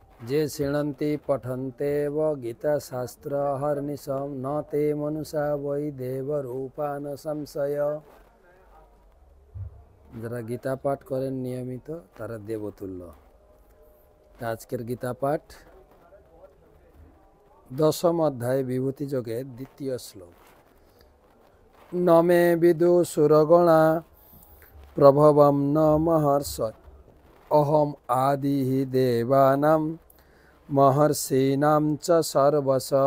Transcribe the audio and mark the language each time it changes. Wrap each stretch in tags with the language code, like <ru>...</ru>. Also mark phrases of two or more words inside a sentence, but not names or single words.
<sa>जे शृण्वन्ति पठन्तेव गीताशास्त्र अहर्निशं न ते मनुषा वै देवरूपा न संशय।</sa> <bn>যারা গীতা পাঠ করেন নিয়মিত তারা দেবতুল্য। আজকের গীতা পাঠ 10ম অধ্যায় বিভূতি যোগের 2য় শ্লোক।</bn> <sa>নমে বিদু সুরগণা প্রভবম ন মহর্ষয় অহম আদি দেবানাম মহর্ষিণাম চ সর্বশ।</sa>